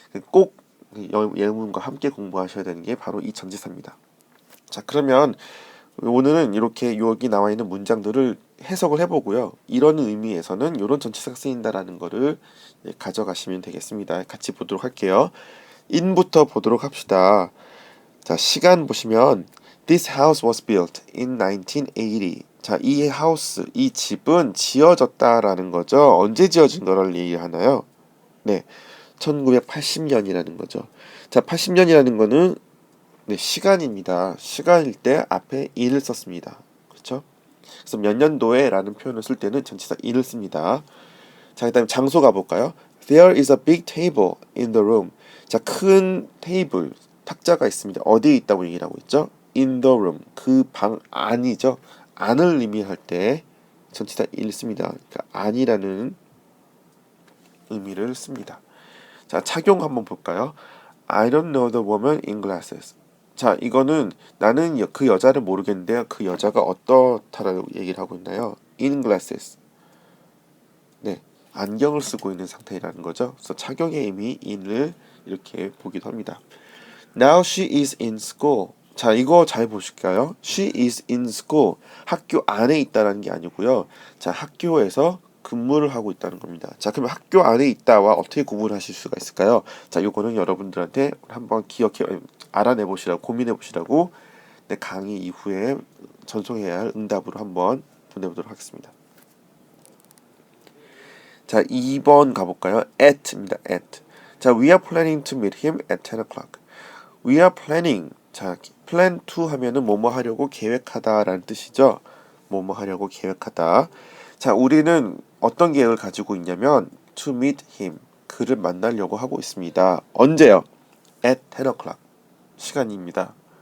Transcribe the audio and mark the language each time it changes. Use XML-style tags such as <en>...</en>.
<ko>꼭 예문과 함께 공부하셔야 되는 게 바로 이 전치사입니다. 자, 그러면 오늘은 이렇게 여기 나와 있는 문장들을 해석을 해보고요. 이런 의미에서는 이런 전치사가 쓰인다라는 거를 가져가시면 되겠습니다. 같이 보도록 할게요. in부터 보도록 합시다. 자, 시간 보시면</ko> <en>This house was built in 1980.</en> <ko>자, 이 집은 지어졌다라는 거죠. 언제 지어진 거를 얘기하나요? 네, 1980년이라는 거죠. 자, 80년이라는 거는 시간입니다. 시간일 때 앞에 in을 썼습니다. 그렇죠? 그래서 몇 년도에 라는 표현을 쓸 때는 전치사 in을 씁니다. 자, 그 다음에 장소 가볼까요?</ko> <en>There is a big table in the room.</en> <ko>자, 큰 테이블, 탁자가 있습니다. 어디에 있다고 얘기를 하고 있죠?</ko> <en>In the room.</en> <ko>그 방 안이죠. 안을 의미할 때 전치사 in을 씁니다. 그러니까 안이라는 의미를 씁니다. 자, 착용 한번 볼까요?</ko> <en>I don't know the woman in glasses.</en> <ko>자, 이거는 나는 그 여자를 모르겠는데요. 그 여자가 어떻다라고 얘기를 하고 있나요?</ko> <en>In glasses.</en> <ko>네, 안경을 쓰고 있는 상태라는 거죠. 그래서 착용의 의미 in을 이렇게 보기도 합니다.</ko> <en>Now she is in school.</en> <ko>자, 이거 잘 보실까요?</ko> <en>She is in school.</en> <ko>학교 안에 있다라는 게 아니고요. 자, 학교에서 근무를 하고 있다는 겁니다. 자, 그럼 학교 안에 있다와 어떻게 구분을 하실 수가 있을까요? 자, 요거는 여러분들한테 한번 알아내 보시라고, 고민해 보시라고 내 강의 이후에 전송해야 할 응답으로 한번 보내보도록 하겠습니다. 자, 2번 가볼까요? at입니다. at. 자,</ko> <en>we are planning to meet him at 10 o'clock. We are planning.</en> <ko>자,</ko> <en>plan to</en> <ko>하면은 뭐뭐 하려고 계획하다라는 뜻이죠. 뭐뭐 하려고 계획하다. 자, 우리는 어떤 계획을 가지고 있냐면</ko> <en>to meet him.</en> <ko>그를 만나려고 하고 있습니다. 언제요?</ko> <en>at 10 o'clock.</en> <ko>시간입니다.</ko>